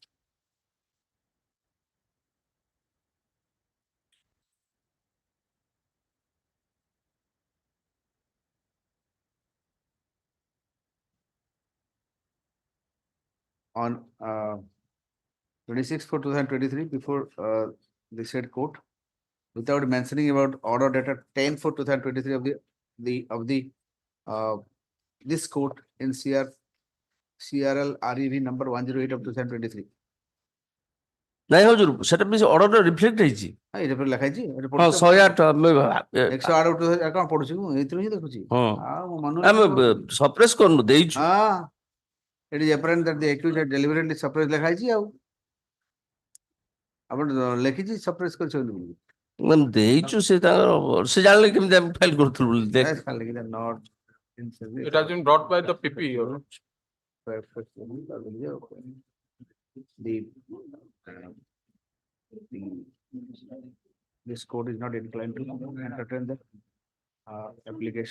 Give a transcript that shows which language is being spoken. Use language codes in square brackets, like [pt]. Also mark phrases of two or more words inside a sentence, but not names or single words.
[en] On 26/4/2023 before the said court, without mentioning about order dated 10/4/2023 of the this court in CRL REV number 108 of 2023. [or] ନାଇଁ ହଜୁର ସେଟା ବି [en] order reflect [or] ହେଇଛି ଏଇଟା ପରେ ଲେଖା ହେଇଛି ହଁ 108 108 କଣ ପଢୁଛି ମୁଁ ଏଇଥିରୁ ହିଁ ଦେଖୁଛି ଆମେ ସପ୍ରେସ୍ କରନୁ ଦେଇଛୁ [en] it is apparent that the accused had deliberately suppressed [or] ଲେଖା ହେଇଛି ଆଉ ଆପଣ ଲେଖିଛି suppress କରିଛନ୍ତି ବୋଲି ମାନେ ଦେଇଛୁ ସେ ତାଙ୍କର ସେ ଜାଣିଲେ କେମିତି ଆମେ ଫାଇଲ କରୁଥିଲୁ ବୋଲି [en] not It has been brought by the PP. This court is not inclined to entertain the application.